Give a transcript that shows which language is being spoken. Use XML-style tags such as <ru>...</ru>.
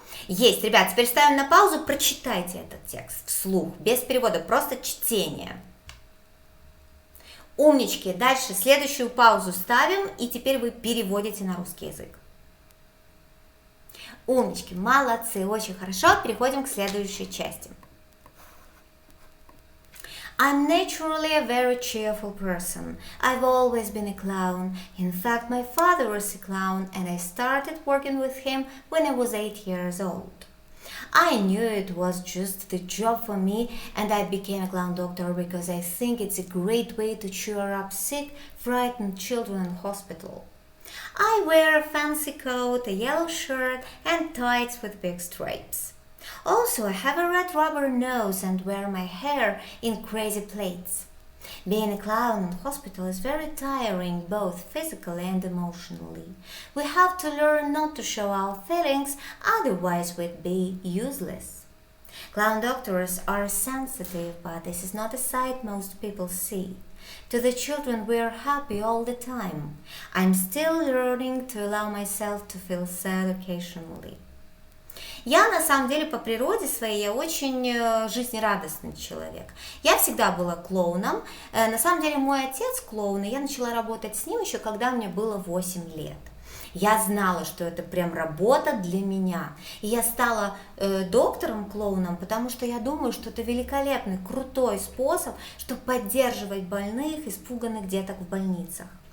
<ru>Есть, ребят, теперь ставим на паузу, прочитайте этот текст вслух, без перевода, просто чтение. Умнички, дальше следующую паузу ставим, и теперь вы переводите на русский язык. Умнички, молодцы, очень хорошо, переходим к следующей части.</ru> <en>I'm naturally a very cheerful person. I've always been a clown. In fact, my father was a clown, and I started working with him when I was 8 years old. I knew it was just the job for me, and I became a clown doctor because I think it's a great way to cheer up sick, frightened children in hospital. I wear a fancy coat, a yellow shirt, and tights with big stripes. Also, I have a red rubber nose and wear my hair in crazy plaits. Being a clown in hospital is very tiring, both physically and emotionally. We have to learn not to show our feelings, otherwise we'd be useless. Clown doctors are sensitive, but this is not a sight most people see. To the children we are happy all the time. I'm still learning to allow myself to feel sad occasionally.</en> <ru>Я на самом деле по природе своей я очень жизнерадостный человек. Я всегда была клоуном. На самом деле мой отец клоун, и я начала работать с ним еще когда мне было 8 лет. Я знала, что это прям работа для меня. И я стала доктором-клоуном, потому что я думаю, что это великолепный, крутой способ, чтобы поддерживать больных, испуганных деток в больницах.</ru>